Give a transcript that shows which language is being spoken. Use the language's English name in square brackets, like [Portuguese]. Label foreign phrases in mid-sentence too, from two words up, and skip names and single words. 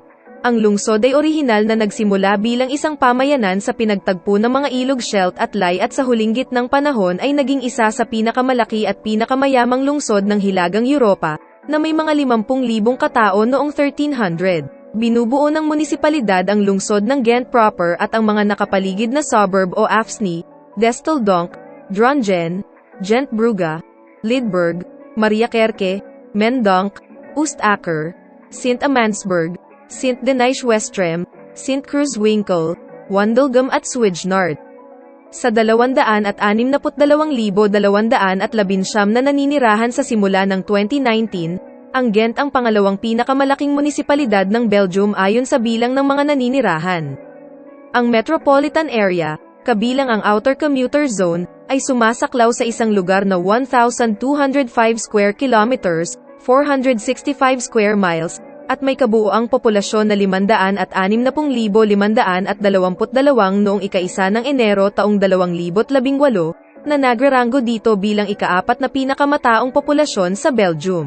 [Filipino] Ang lungsod ay orihinal na nagsimula bilang isang pamayanan sa pinagtagpo ng mga ilog Scheldt at Lay at sa huling gitnang panahon ay naging isa sa pinakamalaki at pinakamayamang lungsod ng Hilagang Europa, na may mga 50,000 katao noong 1300. Binubuo ng munisipalidad ang lungsod ng Ghent proper at ang mga nakapaligid na suburb o Afsni, Desteldonk, Drongen, Gentbrugge, Lidburg, Mariakerke, Mendonk, Oostacker, Sint-Amandsberg, Sint-Denis-Westrem, Sint-Kruiswinkel, Wandelgem at Swijnard. Sa 262,219 na naninirahan sa simula ng 2019, ang Ghent ang pangalawang pinakamalaking munisipalidad ng Belgium ayon sa bilang ng mga naninirahan. Ang [English] metropolitan area, [Filipino] kabilang ang Outer Commuter Zone, ay sumasaklaw sa isang lugar na 1,205 [English] square kilometers, [Filipino] 465 [English] square miles, [Filipino] at may kabuuang populasyon na 560,522 noong ika-1 ng Enero taong 2018, na nagraranggo dito bilang ika-4 na pinakamataong populasyon sa Belgium.